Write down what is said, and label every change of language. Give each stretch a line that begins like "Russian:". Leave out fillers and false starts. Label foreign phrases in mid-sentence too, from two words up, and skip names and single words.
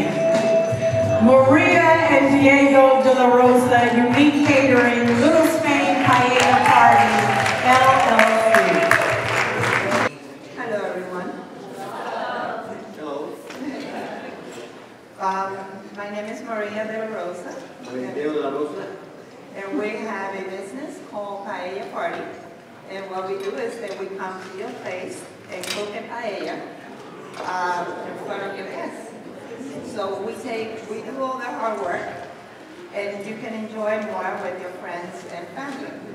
English: Maria and Diego de la Rosa, Unique Catering, Little Spain Paella Party, LLC. Hello, everyone. Hello. My name is Maria de la Rosa. Maria de la Rosa. And we have a business called Paella Party. And what we do is that we come to your place and cook a paella in front of your guests. So we do all the hard work, and you can enjoy more with your friends and family.